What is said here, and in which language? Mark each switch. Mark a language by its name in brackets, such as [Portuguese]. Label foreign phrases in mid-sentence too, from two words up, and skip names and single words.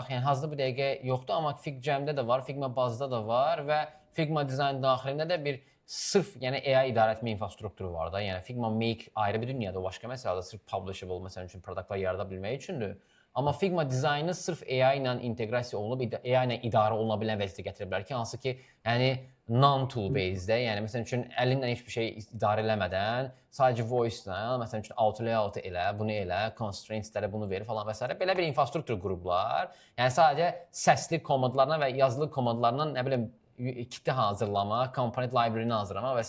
[Azerbaijani] Yəni hazırda bu dəqiqə yoxdur, amma FigJam-də də var, Figma bazda da var və Figma dizayn daxilində də bir sırf yəni AI idarə etmə infrastrukturu var da. Yəni Figma Make ayrı bir dünyadır, o başqa məsələdir. Sırf publishable məsələn üçün produktlar yarada bilmək üçündür. Amma Figma dizaynı sırf AI ilə inteqrasiya olunub, AI ilə idarə oluna bilən vəziyyətə gətirə bilər ki, hansı ki, yəni [English] non-tool based- [Azerbaijani] də, yəni məsələn üçün əlinlə heç bir şey idarə eləmədən, sadəcə voice-la, məsələn üçün [English] auto layout [Azerbaijani] elə, bunu elə, constraints-lərə bunu ver falan və s. belə bir infrastruktur qurublar. Yəni sadəcə səsli komandlarla və yazılı komandlarla nə bilim kitle hazırlama, [English] component library- [Azerbaijani] ni hazırlama və s.